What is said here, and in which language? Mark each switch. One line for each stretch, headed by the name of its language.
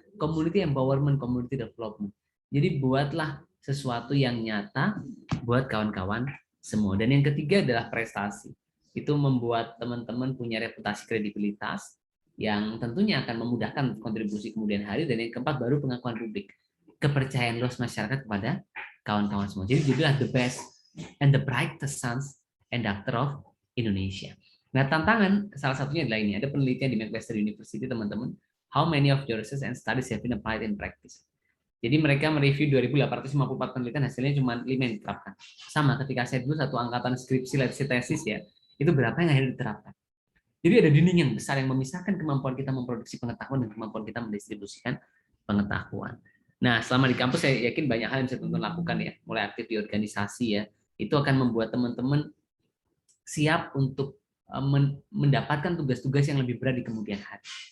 English: Community empowerment, community development.
Indonesian: Jadi buatlah sesuatu yang nyata buat kawan-kawan semua. Dan yang ketiga adalah prestasi. Itu membuat teman-teman punya reputasi kredibilitas yang tentunya akan memudahkan kontribusi kemudian hari. Dan yang keempat baru pengakuan publik. Kepercayaan luas masyarakat kepada kawan-kawan semua. Jadi jadilah
English: the best and the brightest sons and daughter of Indonesia.
Indonesian: Nah, tantangan salah satunya adalah ini. Ada penelitian di Manchester University, teman-teman.
English: How many of your research and studies have been applied in practice?
Indonesian: Jadi mereka mereview 2.854 penelitian, hasilnya cuma 5 yang diterapkan. Sama ketika saya dulu satu angkatan skripsi, tesis ya, itu berapa yang akhirnya diterapkan. Jadi ada dinding yang besar yang memisahkan kemampuan kita memproduksi pengetahuan dan kemampuan kita mendistribusikan pengetahuan. Nah, selama di kampus saya yakin banyak hal yang bisa teman-teman lakukan ya, mulai aktif di organisasi ya, itu akan membuat teman-teman siap untuk mendapatkan tugas-tugas yang lebih berat di kemudian hari.